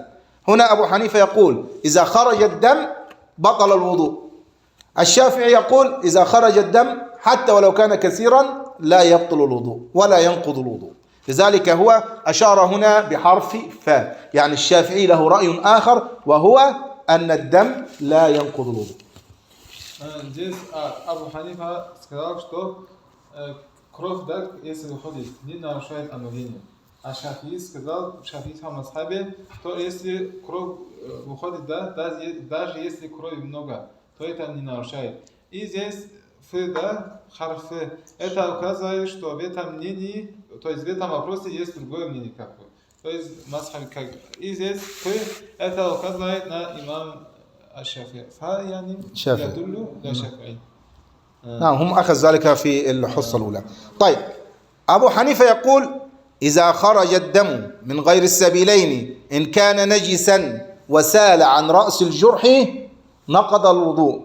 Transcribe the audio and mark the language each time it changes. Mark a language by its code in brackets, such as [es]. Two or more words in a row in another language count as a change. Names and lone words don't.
[ar] هنا أبو حنيفة يقول إذا خرج الدم بطل الوضوء. الشافعي يقول إذا خرج الدم حتى ولو كان كثيرا لا يبطل الوضوء ولا ينقض الوضوء. لذلك هو أشار هنا بحرف فاء، يعني الشافعي له رأي آخر وهو أن الدم لا ينقض الوضوء. [ru] Здесь Абу Ханифа сказал, что кровь, да, если выходит, не нарушает омовение. А Шафии сказал, в шафийском мазхабе, что если кровь выходит, да, даже если крови много, то это не нарушает. И здесь да, харфы, это указывает, что в этом мнении, то есть в этом вопросе есть другое мнение, как бы. То есть мазхаб как. И здесь это указывает на имам [ar] الشافعي فيعني يدل للشافعي. نعم، هم أخذ ذلك في الحصة الأولى. طيب، أبو حنيفة يقول إذا خرج الدم من غير السبيلين إن كان نجسا وسال عن رأس الجرح نقض الوضوء.